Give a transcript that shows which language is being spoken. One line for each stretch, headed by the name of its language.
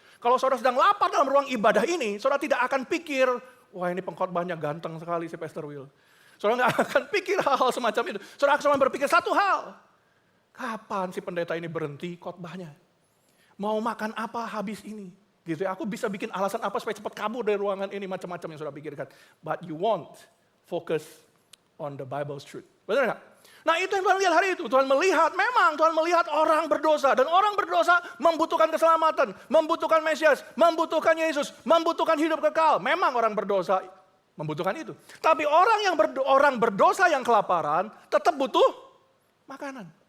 Indonesian: Kalau saudara sedang lapar dalam ruang ibadah ini, saudara tidak akan pikir, wah ini pengkhotbahnya ganteng sekali si Pastor Will. Saudara nggak akan pikir hal-hal semacam itu. Saudara cuma berpikir satu hal. Kapan si pendeta ini berhenti khotbahnya? Mau makan apa habis ini? Gitu ya. Aku bisa bikin alasan apa supaya cepat kabur dari ruangan ini. Macam-macam yang saudara pikirkan.
English: But you won't focus on the Bible's truth.
Indonesian: Benar nggak? Nah itu yang Tuhan lihat hari itu. Tuhan melihat orang berdosa. Dan orang berdosa membutuhkan keselamatan. Membutuhkan Mesias. Membutuhkan Yesus. Membutuhkan hidup kekal. Memang orang berdosa membutuhkan itu. Tapi orang berdosa yang kelaparan tetap butuh makanan.